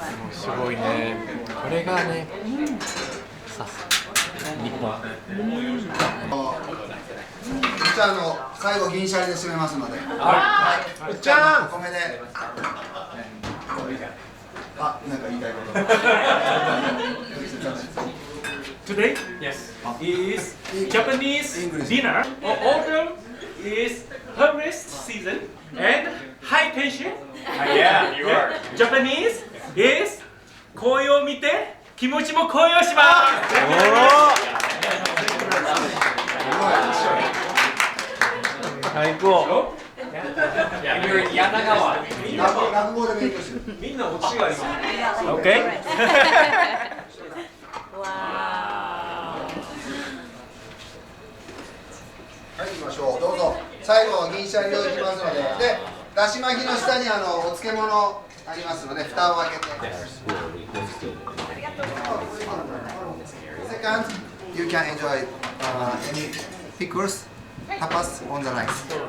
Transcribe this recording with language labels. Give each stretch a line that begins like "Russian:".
Japanese: すごいね。これがね、さす日本。じゃあ最後銀シャリで締めますので。はい。じゃん。お米で。あ、なんか言いたいこと。
English: Today, yes, is Japanese dinner. Autumn is harvest season and high tension. Yeah, you are. Japanese is
Japanese: 紅葉を見て気持ちも高揚します。最高。柳川。落語で勉強してる。みんなオチがあります。
English: OK。
Japanese: はい、行きましょう。どうぞ。最後銀シャリをいきますので、で、だし巻きの下にお漬物ありますので、蓋を開けて。
English: Second, you can enjoy any pickles, tapas on the rice.